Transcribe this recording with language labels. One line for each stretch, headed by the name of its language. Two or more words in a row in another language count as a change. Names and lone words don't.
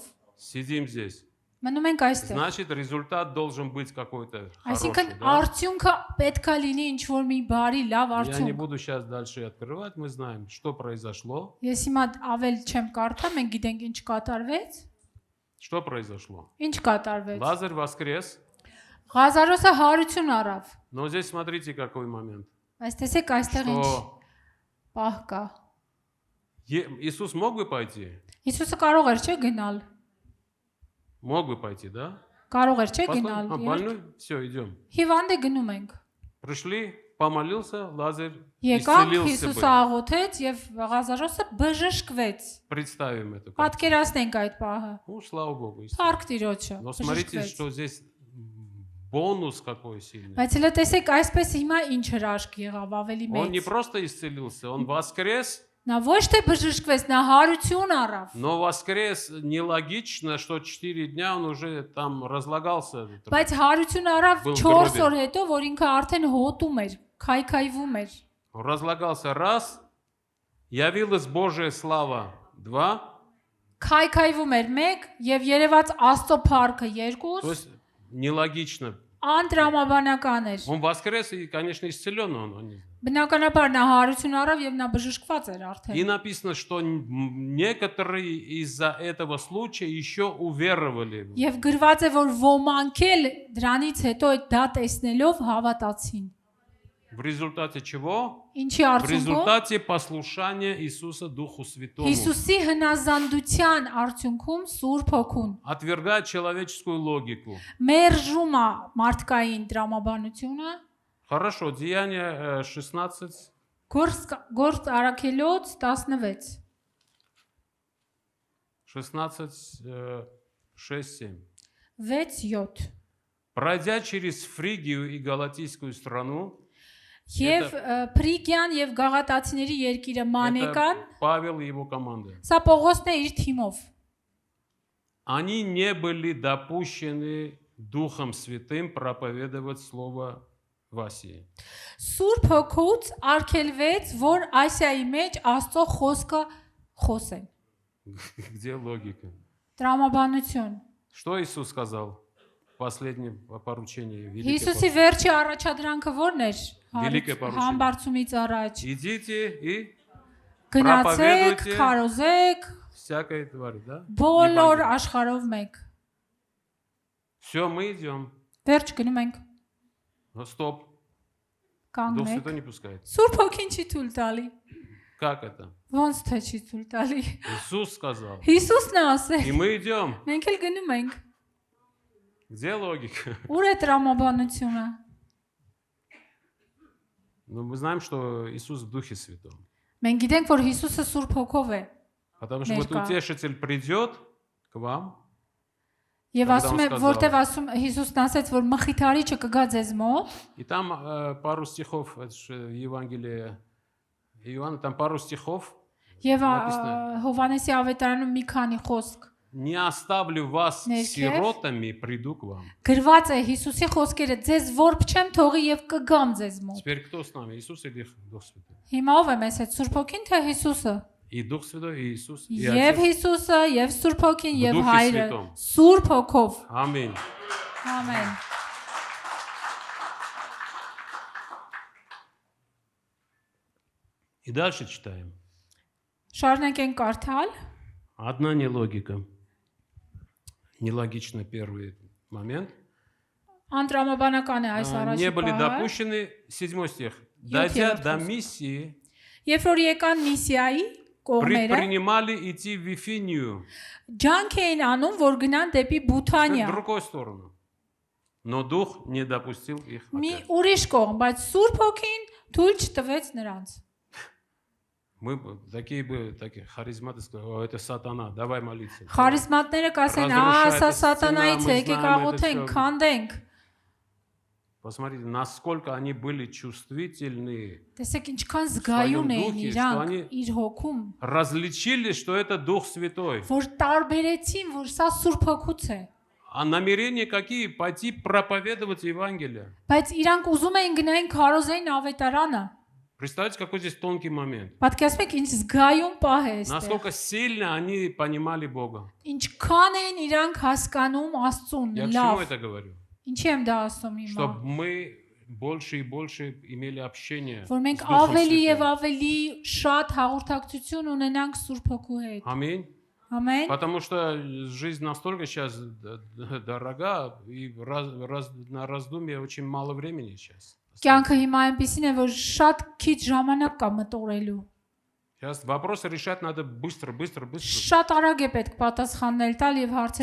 Russian: Сидим здесь.
Armenian: Մնում ենք այստեղ։
Russian: Значит, результат должен быть какой-то
Armenian: Այսինքն
Russian: хороший. Да?
Armenian: արդյունքը պետքա լինի ինչ-որ մի բարի, լավ
Russian: Я не
Armenian: արդյունք։
Russian: буду сейчас дальше открывать. Мы знаем, что произошло.
Armenian: Ես հիմա ավել չեմ կարդա, մենք գիտենք ինչ կատարվեց։
Russian: Что произошло?
Armenian: Ինչ կատարվեց։
Russian: Лазарь воскрес.
Armenian: Ղազարոսը հարություն առավ։
Russian: Но здесь смотрите, какой момент.
Armenian: Բայց տեսեք այստեղ ինչ
Russian: Что
Armenian: պահ կա։
Russian: Иисус мог бы пойти?
Armenian: Հիսուսը կարող էր չէ գնալ։
Russian: Мог бы пойти, да?
Armenian: Կարող էր չէ
Russian: Потом,
Armenian: գնալ։
Russian: больной? Все, идем.
Armenian: Հիվանդ է գնում ենք։
Russian: Пришли, помолился, Лазарь
Armenian: Եկանք
Russian: исцелился
Armenian: Հիսուսը
Russian: бы.
Armenian: աղոթեց եւ Ղազարոսը բժշկվեց։
Russian: Представим это.
Armenian: Պատկերացնենք այդ պահը։
Russian: Ну, слава Богу.
Armenian: Փառք Տիրոջը։
Russian: Но смотрите,
Armenian: բժշկվեց։
Russian: что здесь бонус какой сильный.
Armenian: Բայց հələ տեսեք այսպես հիմա ինչ հրաշք եղավ ավելի
Russian: Он не
Armenian: մեծ։
Russian: просто исцелился, он воскрес,
Armenian: Նա ոչ թե բժշկվեց, նա հարություն առավ։
Russian: но воскрес нелогично, что 4 дня он уже там разлагался.
Armenian: Բայց հարություն առավ
Russian: Был 4
Armenian: գրոբի։ օր հետո, որ ինքը արդեն հոտում էր, քայքայվում էր։
Russian: Он разлагался раз, явилась Божья слава 2,
Armenian: Քայքայվում էր 1 եւ երևաց Աստծո փառքը 2,
Russian: то есть нелогично.
Armenian: անդրամաբանական էր։
Russian: Он воскрес и, конечно, исцелен он.
Armenian: Բնականաբար նա հարություն առավ եւ նա բժշկված էր
Russian: И
Armenian: արդեն։
Russian: написано, что некоторые из-за этого случая еще уверовали.
Armenian: Եվ գրված է, որ ոմանք էլ դրանից հետո դա տեսնելով հավատացին։
Russian: В результате чего?
Armenian: Ինչի
Russian: В
Armenian: արդյունքով
Russian: результате послушания Иисуса Духу Святому.
Armenian: Հիսուսի հնազանդության արդյունքում Սուրբ Հոգուն
Russian: Отвергать человеческую логику.
Armenian: մերժում է մարդկային տրամաբանությունը,
Russian: Хорошо, Деяние 16,
Armenian: գործ արաքելոց 16
Russian: 16, 6, 7. 6-7 Пройдя через Фригию и Галатийскую страну,
Armenian: Եվ Պրիգյան եւ Գաղատացիների երկիրը Մանեկան,
Russian: это Павел и его команда,
Armenian: սա Պողոսն է իր թիմով։
Russian: они не были допущены Духом Святым проповедовать Слово в Асии.
Armenian: Սուրբ Հոգուց արգելվեց, որ Ասիայի մեջ Աստծո խոսքը խոսեն։
Russian: Где логика?
Armenian: Տրամաբանություն։
Russian: Что Иисус сказал? Последнее поручение.
Armenian: Հիսուսի վերջի առաջադրանքը ո՞րն էր։
Russian: Великое поручение.
Armenian: Համբարձումից առաջ։
Russian: Идите и
Armenian: Գնացեք,
Russian: Проповедуйте.
Armenian: քարոզեք,
Russian: всякой твари, да?
Armenian: բոլոր
Russian: Евангелие.
Armenian: աշխարհով մեկ։
Russian: Все, мы идем.
Armenian: Վերջ գնում ենք,
Russian: Но стоп. Дух
Armenian: կանգնեք։
Russian: Святой не пускает.
Armenian: Սուրբ Հոգին չի թույլ տալի։
Russian: Как это?
Armenian: Ոնց թե չի թույլ տալի։
Russian: Иисус сказал.
Armenian: Հիսուսն է ասել։
Russian: И мы идем.
Armenian: Մենք էլ գնում ենք։
Russian: Где логика?
Armenian: Ուր է տրամաբանությունը։
Russian: Ну, мы знаем, что Иисус в Духе Святом.
Armenian: Մենք գիտենք, որ Հիսուսը Սուրբ Հոգով է։
Russian: Потому что вот
Armenian: Ներկա։
Russian: утешитель придет к вам,
Armenian: Եվ
Russian: Когда
Armenian: ասում
Russian: он
Armenian: է,
Russian: сказал.
Armenian: որտեվ ասում Հիսուսն ասեց, որ մխիթարիչը կգա ձեզ մոտ,
Russian: и там пару стихов, это же Евангелие Иоанна, там пару стихов.
Armenian: եւ
Russian: Написано.
Armenian: Հովանեսի ավետարանում մի քանի խոսք
Russian: Не оставлю вас
Armenian: Ներքև։
Russian: сиротами, приду к вам.
Armenian: գրված է Հիսուսի խոսքերը ձեզ որբ չեմ թողի եւ կգամ ձեզ մոտ։
Russian: Теперь кто с нами? Иисус или Дух Святой?
Armenian: Հիմա ով է մեզ հետ Սուրբ Հոգին թե Հիսուսը։
Russian: И Дух Святой, и Иисус, и
Armenian: Եվ
Russian: Отец.
Armenian: Հիսուսը, եւ Սուրբ Հոգին,
Russian: В
Armenian: եւ
Russian: Духе
Armenian: Հայրը
Russian: Святом.
Armenian: Սուրբ Հոգով։
Russian: Аминь.
Armenian: Ամեն։
Russian: И дальше читаем.
Armenian: Շարունակենք կարդալ։
Russian: Одна нелогика. Нелогично первый момент.
Armenian: Անտրամաբանական է այս
Russian: Не
Armenian: առաջի
Russian: были
Armenian: պահը։
Russian: допущены, 7 стих. Дойдя
Armenian: Յոթերորդ
Russian: до
Armenian: խոսք։
Russian: миссии,
Armenian: Երբ որ եկան Միսիայի կողմերը,
Russian: предпринимали идти в Вифинию,
Armenian: ջանք էին անում, որ гнան դեպի
Russian: в
Armenian: Բութանիա։
Russian: другую сторону. Но Дух не допустил их.
Armenian: Մի
Russian: опять.
Armenian: ուրիշ կողմ, բայց Սուրբ Հոգին թույլ չտվեց նրանց։
Russian: Мы бы такие харизматы сказали, о, это сатана, давай молиться.
Armenian: Խարիզմատները կասեն,
Russian: Разрушает
Armenian: սա
Russian: стена,
Armenian: սատանայից
Russian: мы
Armenian: է, եկեք
Russian: знаем это
Armenian: աղոթենք,
Russian: всё».
Armenian: քանդենք։
Russian: Посмотрите, насколько они были чувствительны.
Armenian: Տեսեք ինչքան զգայուն էին դուխի, իրանք
Russian: что они-
Armenian: իր հոգում,
Russian: Различили, что это Дух Святой.
Armenian: որ տարբերեցին, որ սա Սուրբ Հոգուց է։
Russian: А намерения какие? Пойти проповедовать Евангелие.
Armenian: Բայց իրանք ուզում էին գնային քարոզային ավետարանը։
Russian: Представляете, какой здесь тонкий момент.
Armenian: Պատկերացնում եք ինչ զգայուն պահ է այստեղ։
Russian: Насколько сильно они понимали Бога.
Armenian: Ինչքան էին իրանք հասկանում Աստծուն,
Russian: Я к чему
Armenian: լավ։
Russian: это говорю?
Armenian: Ինչի եմ դա ասում հիմա։
Russian: Чтобы мы больше и больше имели общение с
Armenian: Որ մենք
Russian: Духом
Armenian: ավելի եւ
Russian: Святым.
Armenian: ավելի շատ հաղորդակցություն ունենանք Սուրբ Հոգու հետ։
Russian: Аминь.
Armenian: Ամեն։
Russian: Потому что жизнь настолько сейчас дорога, и на раздумье очень мало времени сейчас.
Armenian: Կյանքը հիմա այնպեսին է, որ շատ քիչ ժամանակ կա մտորելու։
Russian: Сейчас вопросы решать надо быстро.
Armenian: Շատ արագ է պետք պատասխաններ տալ եւ հարցեր